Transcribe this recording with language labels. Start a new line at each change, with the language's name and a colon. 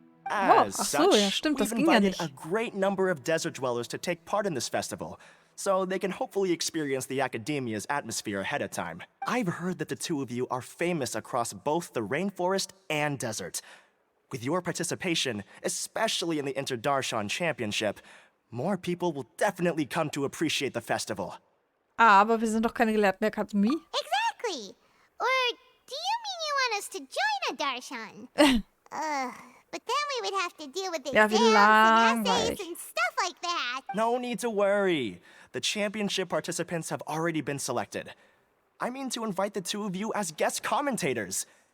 English: As such, we've invited a great number of desert dwellers to take part in this festival, so they can hopefully experience the Academia's atmosphere ahead of time. I've heard that the two of you are famous across both the rainforest and desert. With your participation, especially in the Interdarshan Championship, more people will definitely come to appreciate the festival.
German: Aber wir sind doch keine Gelehrten der Akademie.
English: Exactly. Or do you mean you want us to join a Darshan? But then we would have to deal with exams and essays and stuff like that. No need to worry. The championship participants have already been selected. I mean to invite the two of you as guest commentators.